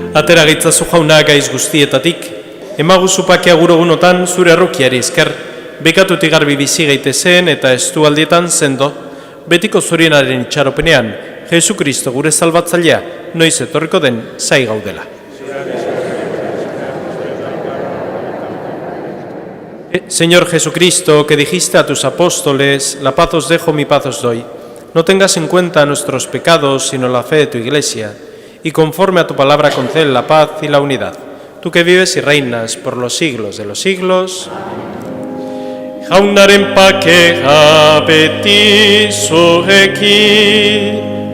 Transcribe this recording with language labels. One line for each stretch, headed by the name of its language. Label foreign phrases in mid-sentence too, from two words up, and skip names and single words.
Basque: atera gaitzazu jauna gaiz guztietatik, emaguzu pakea gurogunotan zure errukiari esker, bekatutik garbi bizi gaitezen eta estu aldietan sendo, betiko zorienaren itxaropenean, Jesu Kristo gure salbatzailea, noiz etorriko den zai gaudela.
Spanish: Señor Jesucristo, que dijiste a tus apóstoles, la paz os dejo, mi paz os doy, no tengas en cuenta nuestros pecados, sino la fe de tu Iglesia, y conforme a tu palabra concede la paz y la unidad. Tú que vives y reinas por los siglos de los siglos.
Basque: Jaunaren pakea beti zurekin.